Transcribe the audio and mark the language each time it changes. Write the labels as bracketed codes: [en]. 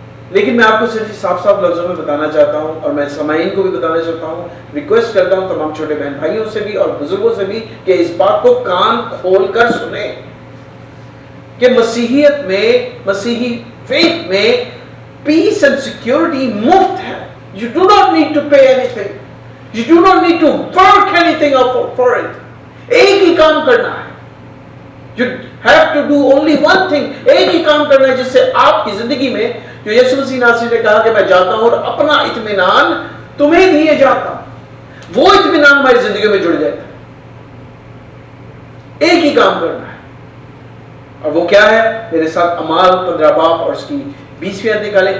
[ur] لیکن میں آپ کو صرف صاف لفظوں میں بتانا چاہتا ہوں, اور میں سامعین کو بھی بتانا چاہتا ہوں, ریکویسٹ کرتا ہوں تمام چھوٹے بہن بھائیوں سے بھی اور بزرگوں سے بھی کہ اس بات کو کان کھول کر سنیں کہ مسیحیت میں, مسیحی فیتھ میں پیس اینڈ سیکیورٹی مفت ہے. [en] You do not need to pay anything. You do not need to work anything for it. [ur] ایک ہی کام کرنا ہے. [en] You have to do only one thing. [ur] ایک ہی کام کرنا ہے جس سے آپ کی زندگی میں جو یسوع مسیح ناصری نے کہا کہ میں جاتا ہوں اور اپنا اطمینان تمہیں دیے جاتا ہوں, وہ اطمینان ہماری زندگی میں جڑ جاتا ہے. ایک ہی کام کرنا ہے, اور وہ کیا ہے؟ میرے ساتھ اعمال 15 باب اور اس کی 20ویں آیت نکالیں.